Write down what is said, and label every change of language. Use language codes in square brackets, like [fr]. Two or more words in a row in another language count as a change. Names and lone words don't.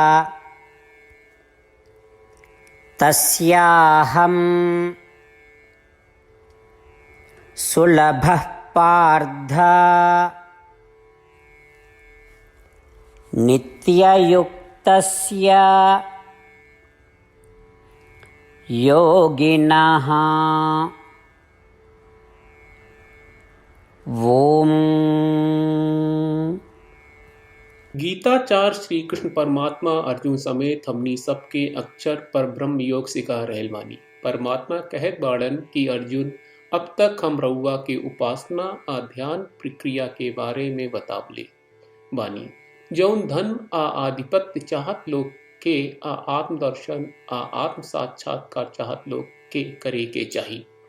[sa] तस्याहं सुलभः पार्थ नित्ययुक्तस्य योगिनः। ओम। [bho] गीताचार्य श्री कृष्ण परमात्मा अर्जुन समेत हमनी सबके अक्षर पर ब्रह्म योग सिखा रहल बानी। परमात्मा कहत बाड़न कि अर्जुन अब तक हम रउआ के उपासना आ ध्यान प्रक्रिया के बारे में बतावले बानी। जौन धन आ आधिपत्य चाहत लोग के आ आत्मदर्शन आ आत्म साक्षात्कार चाहत लोग के करे के चाहिए।